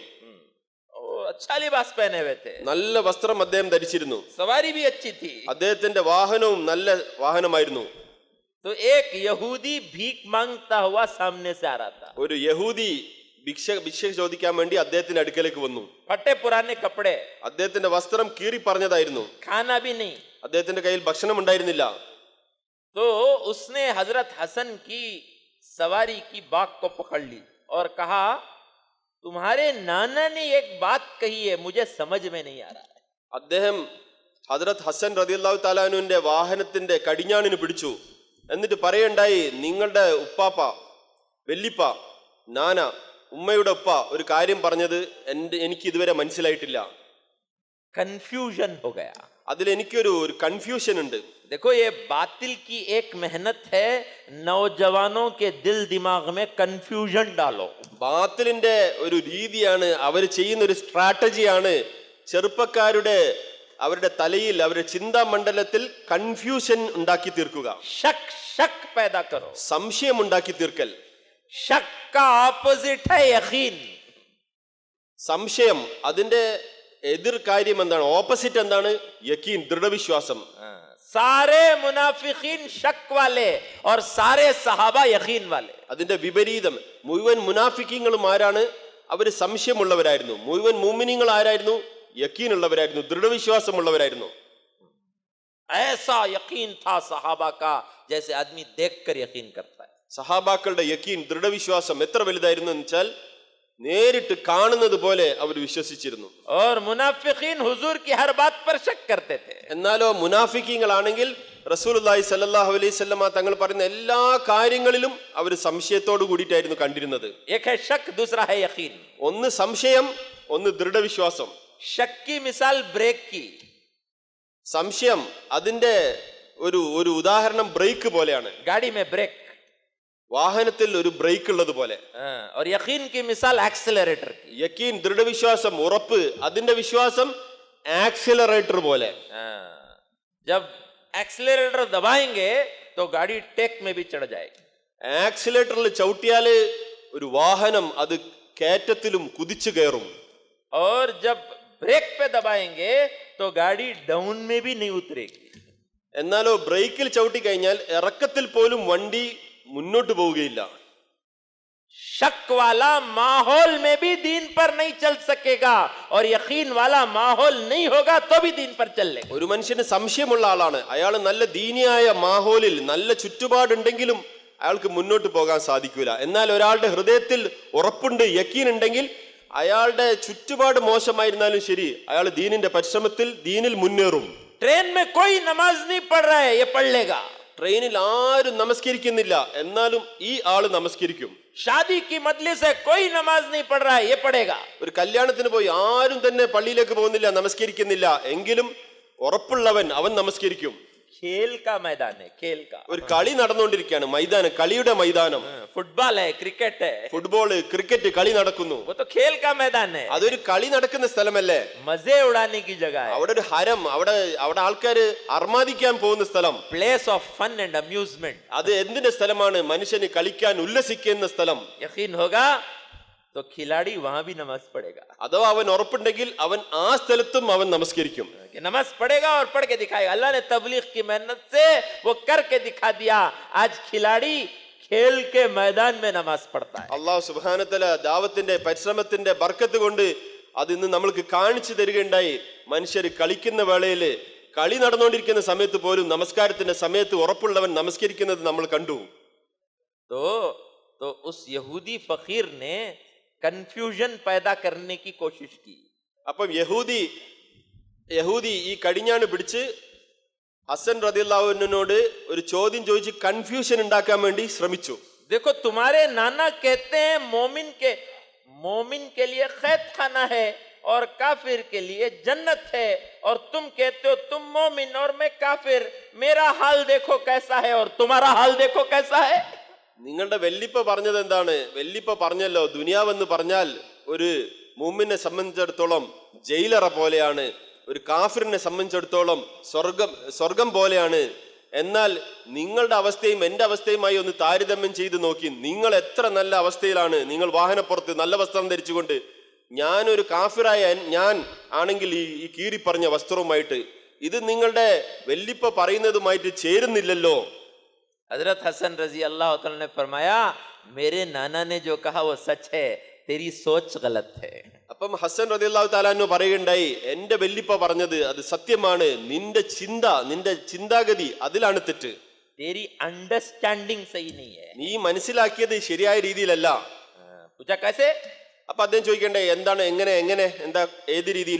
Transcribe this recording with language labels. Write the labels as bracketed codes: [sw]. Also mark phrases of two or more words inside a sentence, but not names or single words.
[hi] अच्छा लिबास पहने हुए थे. [ml] നല്ല വസ്ത്രം അദ്ദേഹം ധരിച്ചിരുന്നു. [hi] सवारी भी अच्छी थी. [ml] അദ്ദേഹത്തിന്റെ വാഹനവും നല്ല വാഹനമായിരുന്നു. [hi] तो एक यहूदी भीख मांगता हुआ सामने से आ रहा था. [ml] ഒരു യഹൂദി ഭിക്ഷ ചോദിക്കാൻ വേണ്ടി അദ്ദേഹത്തിന്റെ അടുക്കലേക്ക് വന്നു. [hi] फटे पुराने कपड़े, [ml] അദ്ദേഹത്തിന്റെ വസ്ത്രം കീറി പറഞ്ഞതായിരുന്നു. [hi] खाना भी नहीं. [ml] അദ്ദേഹത്തിന്റെ കയ്യിൽ ഭക്ഷണം ഉണ്ടായിരുന്നില്ല. [hi] तो उसने हजरत हसन की सवारी की बाग को पकड़ ली और कहा, तुम्हारे नाना ने एक बात कही है, मुझे समझ में नहीं आ रहा है. [ml] അദ്ദേഹം ഹദ്റത്ത് ഹസൻ [ar] رضي الله تعالى عنه [ml] വാഹനത്തിന്റെ കടിഞ്ഞാണിന് പിടിച്ചു. എന്നിട്ട് പറയണ്ടായി, നിങ്ങളുടെ ഉപ്പാപ്പ, വെല്ലിപ്പ, നാന, ഉമ്മയുടെ ഉപ്പ ഒരു കാര്യം പറഞ്ഞത് എനിക്ക് ഇതുവരെ മനസ്സിലായിട്ടില്ല. [hi] कंफ्यूजन हो गया। [ml] അതിൽ എനിക്കൊരു കൺഫ്യൂഷൻ ഉണ്ട്. [hi] देखो ये बातिल की एक मेहनत है, नौजवानों के दिल दिमाग में कंफ्यूजन डालो। [ml] ബാത്തിലിന്റെ ഒരു രീതിയാണ്, അവർ ചെയ്യുന്ന ഒരു സ്ട്രാറ്റജിയാണ് ചെറുപ്പക്കാരുടെ അവരുടെ തലയിൽ അവരുടെ ചിന്താ മണ്ഡലത്തിൽ കൺഫ്യൂഷൻ ഉണ്ടാക്കി തീർക്കുക, [hi] शक शक पैदा करो। [ml] സംശയം ഉണ്ടാക്കി തീർക്കൽ. [hi] शक का ऑपोजिट है यकीन। [ml] സംശയം അതിന്റെ എതിർ കാര്യം എന്താണ്? ഓപ്പോസിറ്റ് എന്താണ്? യക്കീൻ, ദൃഢവിശ്വാസം. [hi] सारे मुनाफिकीन शक वाले और सारे सहाबा यकीन वाले। [ml] അതിന്റെ വിപരീതം, മുഴുവൻ മുനാഫിക്കീങ്ങളും ആരാണ്? അവര് സംശയമുള്ളവരായിരുന്നു. മുഴുവൻ മുഅ്മിനീങ്ങൾ ആരായിരുന്നു? യക്കീൻ ഉള്ളവരായിരുന്നു, ദൃഢവിശ്വാസമുള്ളവരായിരുന്നു. [hi] ऐसा यकीन था सहाबा का जैसे आदमी देखकर यकीन करता है। [ml] സഹാബാക്കളുടെ യക്കീൻ, ദൃഢവിശ്വാസം എത്ര വലുതായിരുന്നു എന്ന് വെച്ചാൽ നേരിട്ട് കാണുന്നത് പോലെ അവർ വിശ്വസിച്ചിരുന്നു. [hi] और मुनाफिकीन हुजूर की हर बात पर शक करते थे। [ml] എന്നാലോ മുനാഫിക്കീങ്ങളാണെങ്കിൽ [ar] رسول الله صلى الله عليه وسلم [ml] തങ്ങൾ പറയുന്ന എല്ലാ കാര്യങ്ങളിലും അവർ സംശയത്തോടു കൂടിയിട്ടായിരുന്നു കണ്ടിരുന്നത്. [hi] एक है शक, दूसरा है यकीन। [ml] ഒന്ന് സംശയം, ഒന്ന് ദൃഢവിശ്വാസം. [hi] शक की मिसाल ब्रेक की। [ml] സംശയം അതിന്റെ ഒരു ഉദാഹരണം ബ്രേക്ക് പോലെയാണ്. [hi] गाड़ी में ब्रेक, [ml] വാഹനത്തിൽ ഒരു ബ്രേക്ക് ഉള്ളത് പോലെ. [hi] और यकीन की मिसाल एक्सेलरेटर की। [ml] യക്കീൻ, ദൃഢവിശ്വാസം, ഉറപ്പ്, അതിന്റെ വിശ്വാസം ആക്സിലറേറ്റർ പോലെ. [hi] जब एक्सेलरेटर दबाएंगे तो गाड़ी टेक में भी चढ़ जाएगी। [ml] ആക്സിലേറ്ററിൽ ചവിട്ടിയാല് ഒരു വാഹനം അത് കയറ്റത്തിലും കുതിച്ചു കയറും. [hi] और जब ब्रेक पे दबाएंगे तो गाड़ी डाउन में भी नहीं उतरेगी। [ml] എന്നാലോ ബ്രേക്കിൽ ചവിട്ടി കഴിഞ്ഞാൽ ഇറക്കത്തിൽ പോലും വണ്ടി മുന്നോട്ട് പോവുകയില്ല. [hi] शक वाला माहौल में भी दीन पर नहीं चल सकेगा और यकीन वाला माहौल नहीं होगा तो भी दीन पर चल लेगा। [ml] ഒരു മനുഷ്യന് സംശയമുള്ള ആളാണ്, അയാൾ നല്ല ദീനിയായ മാഹോലിൽ നല്ല ചുറ്റുപാടുണ്ടെങ്കിലും അയാൾക്ക് മുന്നോട്ട് പോകാൻ സാധിക്കൂല. എന്നാൽ ഒരാളുടെ ഹൃദയത്തിൽ ഉറപ്പുണ്ട്, യക്കീൻ ഉണ്ടെങ്കിൽ അയാളുടെ ചുറ്റുപാട് മോശമായിരുന്നാലും ശരി, അയാൾ ദീനിന്റെ പരിശ്രമത്തിൽ ദീനിൽ മുന്നേറും. [hi] ट्रेन में कोई नमाज नहीं पढ़ रहा है, ये पढ़ लेगा। [ml] ട്രെയിനിൽ ആരും നമസ്കരിക്കുന്നില്ല, എന്നാലും ഈ ആള് നമസ്കരിക്കും. [hi] शादी की मजलिस है, कोई नमाज नहीं पढ़ रहा है, ये पढ़ेगा। [ml] ഒരു കല്യാണത്തിന് പോയി ആരും തന്നെ പള്ളിയിലേക്ക് പോകുന്നില്ല, നമസ്കരിക്കുന്നില്ല, എങ്കിലും ഉറപ്പുള്ളവൻ അവൻ നമസ്കരിക്കും. [hi] खेल का मैदान है, खेल का। [ml] ഒരു കളി നടന്നുകൊണ്ടിരിക്കുകയാണ്, മൈതാനം, കളിയുടെ മൈതാനം. [hi] फुटबॉल है, क्रिकेट है, [ml] ഫുട്ബോള്, ക്രിക്കറ്റ് കളി നടക്കുന്നു. [hi] वो तो खेल का मैदान है। [ml] അതൊരു കളി നടക്കുന്ന സ്ഥലമല്ലേ? [hi] मजे उड़ाने की जगह है, [ml] അവിടെ ഒരു ഹരം, അവിടെ ആൾക്കാര് അർമാദിക്കാൻ പോകുന്ന സ്ഥലം. [en] place of fun and amusement. [ml] അത് എന്തിന്റെ സ്ഥലമാണ്? മനുഷ്യന് കളിക്കാൻ ഉല്ലസിക്കുന്ന സ്ഥലം. [hi] यकीन होगा तो खिलाड़ी वहां भी नमाज पढ़ेगा। [ml] അഥവാ അവൻ ഉറപ്പുണ്ടെങ്കിൽ അവൻ ആ സ്ഥലത്തും അവൻ നമസ്കരിക്കും. [hi] कि नमाज पढ़ेगा और पढ़ के दिखाएगा। अल्लाह ने तबलीग की मेहनत से वो करके दिखा दिया। आज खिलाड़ी खेल के मैदान में नमाज पढ़ता है। [ar] الله سبحانه و تعالى [ml] ദാവത്തിന്റെ പരിശ്രമത്തിന്റെ ബർക്കത്ത് കൊണ്ട് അത് ഇന്ന് നമ്മൾക്ക് കാണിച്ചു തരികയുണ്ടായി. മനുഷ്യർ കളിക്കുന്ന വേളയില്, കളി നടന്നുകൊണ്ടിരിക്കുന്ന സമയത്ത് പോലും നമസ്കാരത്തിന്റെ സമയത്ത് ഉറപ്പുള്ളവൻ നമസ്കരിക്കുന്നത് നമ്മൾ കണ്ടു. [hi] तो उस यहूदी फकीर ने कंफ्यूजन पैदा करने की कोशिश की। [ml] അപ്പം യഹൂദി ഈ കടിഞ്ഞാണ് പിടിച്ച് ഹസൻ [ar] رضي الله عنه [ml] ഒരു ചോദ്യം ചോദിച്ച് കൺഫ്യൂഷൻ ഉണ്ടാക്കാൻ വേണ്ടി ശ്രമിച്ചു. [hi] देखो तुम्हारे नाना कहते हैं मोमिन के लिए खैत खाना है और काफिर के लिए जन्नत है, और तुम कहते हो तुम मोमिन और मैं काफिर। मेरा हाल देखो कैसा है और तुम्हारा हाल देखो कैसा है। [ml] നിങ്ങളുടെ വെല്ലിപ്പ പറഞ്ഞത് എന്താണ്? വെല്ലിപ്പ പറഞ്ഞല്ലോ, ദുനിയാവെന്ന് പറഞ്ഞാൽ ഒരു മുഅ്മിനെ സംബന്ധിച്ചിടത്തോളം ജയിലറ പോലെയാണ്, ഒരു കാഫിറിനെ സംബന്ധിച്ചിടത്തോളം സ്വർഗം പോലെയാണ്. എന്നാൽ നിങ്ങളുടെ അവസ്ഥയും എൻ്റെ അവസ്ഥയുമായി ഒന്ന് താരതമ്യം ചെയ്ത് നോക്കി, നിങ്ങൾ എത്ര നല്ല അവസ്ഥയിലാണ്. നിങ്ങൾ വാഹനപ്പുറത്ത് നല്ല വസ്ത്രം ധരിച്ചുകൊണ്ട്, ഞാനൊരു കാഫിറായ ഞാൻ ആണെങ്കിൽ ഈ കീറി പറഞ്ഞ വസ്ത്രവുമായിട്ട്, ഇത് നിങ്ങളുടെ വെല്ലിപ്പ പറയുന്നതുമായിട്ട് ചേരുന്നില്ലല്ലോ. [hi] हजरत हसन [ar] رضي الله تعالى [hi] ने फरमाया, मेरे नाना ने जो कहा वो सच है, तेरी सोच गलत है। [ml] അപ്പം ഹസൻ [ar] رضي الله تعالى عنه [ml] പറയുകയുണ്ടായി, എന്റെ വെല്ലിപ്പ പറഞ്ഞത് അത് സത്യമാണ്, നിന്റെ ചിന്താഗതി അതിലാണ് തെറ്റ്. [hi] तेरी अंडरस्टैंडिंग सही नहीं है। [ml] നീ മനസ്സിലാക്കിയത് ശരിയായ രീതിയിലല്ല. [hi] पूछा कैसे? [ml] അപ്പൊ അദ്ദേഹം ചോദിക്കണ്ടേ, എന്താണ്, എങ്ങനെ എന്താ, ഏത് രീതിയിൽ?